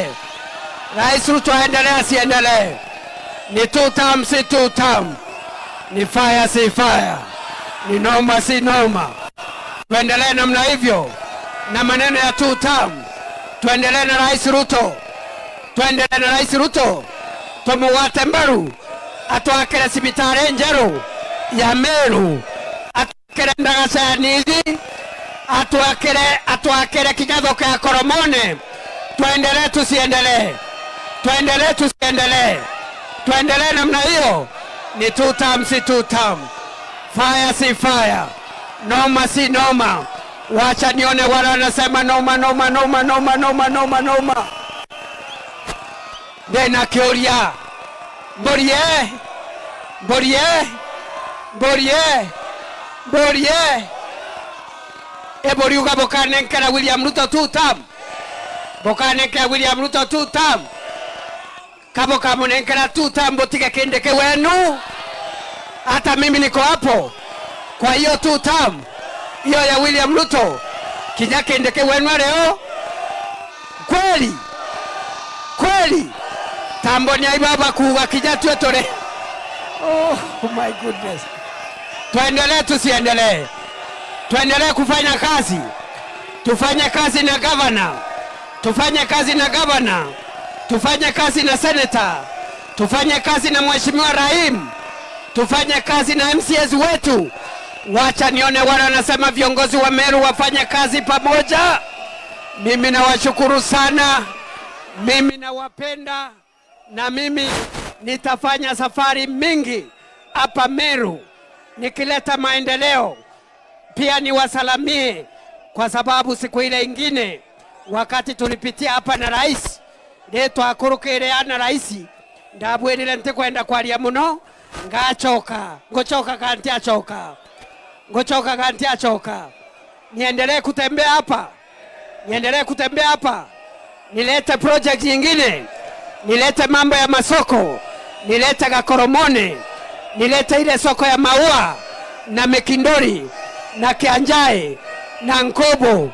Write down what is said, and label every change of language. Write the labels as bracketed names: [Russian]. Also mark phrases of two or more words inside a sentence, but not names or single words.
[Swahili] Rais Ruto aendelee asiendelee? Ni 2 term si 2 term, ni fire si fire, ni noma si noma. Tuendelee namna hivyo na maneno ya 2 term. Tuendelee na Rais Ruto, tuendelee na Rais Ruto. [Meru] Tumuwate Mbaru atwakire sibitari njeru ya Meru, atwakire ndagasa ya Nithi, atwakire kigatho kia Koromone. [Swahili] Tuendelee tusiendelee? Tuendelee tusiendelee? Tuendelee namna hiyo. Ni 2 term si 2 term, fire si fire, noma si noma. Wacha nione wale wanasema noma noma noma noma noma noma noma. [Meru] Ndena kioria Borie eboriuga bokanenkera William Ruto 2 term, bokanenkera William Ruto 2 term, kabo kamunenkera 2 term, botige kindeke wenu. [Swahili] Hata mimi niko hapo kwa hiyo 2 term hiyo ya William Ruto, [Meru] kija kindeke wenu [Swahili] leo. [Meru] Kweli tambo ni aibaba kuwa kija tuetore. [English] Oh my goodness. [Swahili] Tuendelee tusiendelee? Tuendelee kufanya kazi. Tufanye kazi na governor, tufanye kazi na governor, tufanye kazi na senator, tufanye kazi na Mheshimiwa Rahim, tufanye kazi na MCAs wetu. Wacha nione wale wanasema viongozi wa Meru wafanye kazi pamoja. Mimi nawashukuru sana, mimi nawapenda, na mimi nitafanya safari mingi hapa Meru nikileta maendeleo. Pia niwasalamie kwa sababu siku ile ingine wakati tulipitia hapa na rais leto [Meru] akurukirea na rais ndabwirire nti kwenda kwaria muno ngochoka kanti achoka. [Swahili] Niendelee kutembea hapa, nilete project nyingine, nilete mambo ya masoko, nilete Kakoromone, nilete ile soko ya maua na Mekindori na Kianjae na Nkobo.